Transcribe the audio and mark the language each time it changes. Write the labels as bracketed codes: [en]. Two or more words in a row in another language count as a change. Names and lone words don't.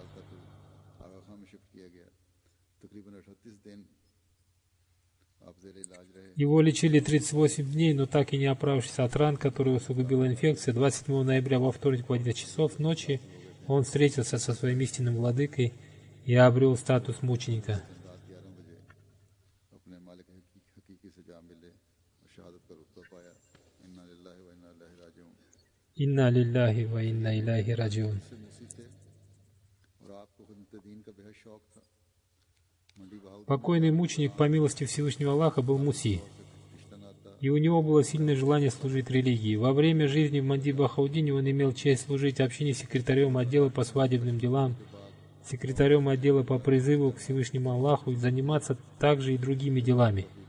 [ru] Его лечили 38 дней, но так и не оправившись от ран, которые усугубила инфекция, 27 ноября во вторник в 11 часов ночи он встретился со своим истинным владыкой и обрел статус мученика. [ar] إنا لله وإنا إليه راجعون. [ru] Покойный мученик по милости Всевышнего Аллаха был Муси, и у него было сильное желание служить религии. Во время жизни в Манди Бахаудине он имел честь служить общине секретарем отдела по свадебным делам, секретарем отдела по призыву к Всевышнему Аллаху и заниматься также и другими делами.